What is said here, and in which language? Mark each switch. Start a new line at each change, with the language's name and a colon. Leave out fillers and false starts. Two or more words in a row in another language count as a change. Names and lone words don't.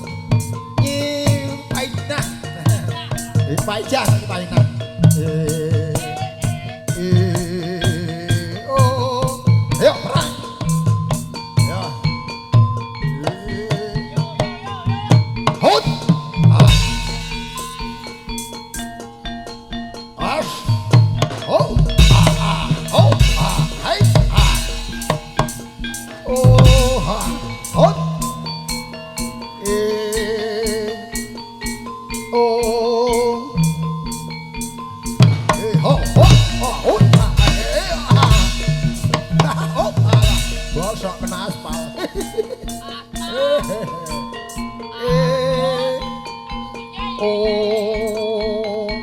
Javanese: Painah. Paijah painah. Oh. Ayo perang. Ya. Hut. As. Oh. Oh. Hai. Oh, hot. Oh. Ho, ho, ho. Oh, bosok kena aspal. Oh.